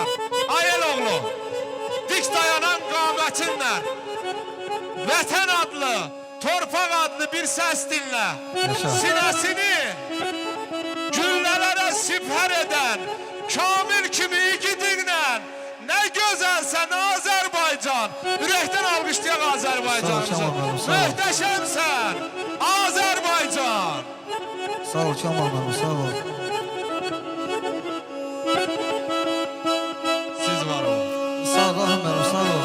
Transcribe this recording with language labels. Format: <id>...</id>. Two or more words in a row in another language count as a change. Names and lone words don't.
<az>Ayel oğlu, dik dayanan qamətinlə, vətən adlı, torpaq adlı bir səs dinlə. Sinəsini güllələrə sipər edən, kamil kimi igidinlə, ne gözəlsən Azerbaycan. Ürəkdən alqışlayaq Azerbaycanımıza. Möhtəşəmsən Azerbaycan. Sağ ol Kemal benim, sağ ol. Siz var olun. Sağ ol Rahim benim, sağ ol.</az>